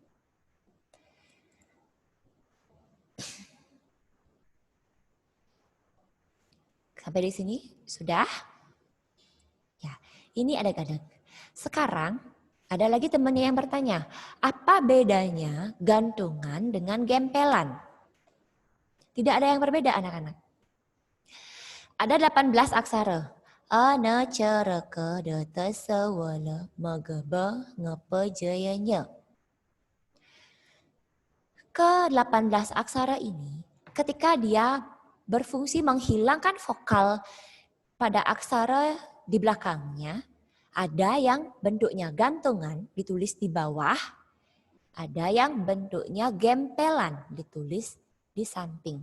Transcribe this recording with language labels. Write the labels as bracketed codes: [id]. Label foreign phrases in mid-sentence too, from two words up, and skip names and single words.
[id] Sampai di sini sudah? Ya, ini adag-adag. Sekarang ada lagi temannya yang bertanya, apa bedanya gantungan dengan gempelan? Tidak ada yang berbeda anak-anak. Ada 18 aksara. [ban] Ana cereke de tesewala megeba ngepejayanya. [id] Ke-18 aksara ini ketika dia berfungsi menghilangkan vokal pada aksara di belakangnya, ada yang bentuknya gantungan ditulis di bawah, ada yang bentuknya gempelan ditulis di samping.